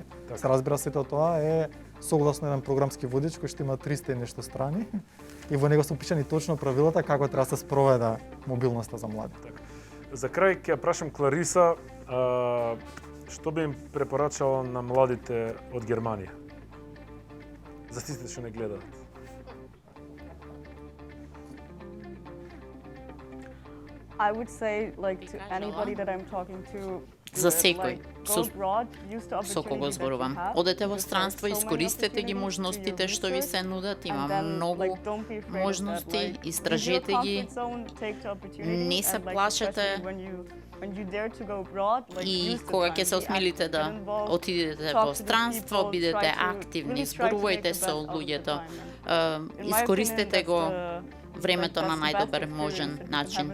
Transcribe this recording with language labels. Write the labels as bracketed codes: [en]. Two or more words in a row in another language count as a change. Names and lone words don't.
[mk] Се разбира, сето тоа е согласно еден програмски водич кој што има 300 и нешто страни и во него се опишани точно правилата како треба да се спроведе мобилноста за млади. За крај ќе ја прашам Клариса, што би им препорачала на младите од Германија? За сите што не гледаат. [en] I would say, like, to anybody that I'm talking to, [mk] За секој со кого зборувам. Одете во странство, искористете ги можностите што ви се нудат, има многу можности, истражете ги, не се плашете и кога ќе се осмелите да отидете во странство, бидете активни, зборувајте со луѓето, искористете го времето на најдобар можен начин.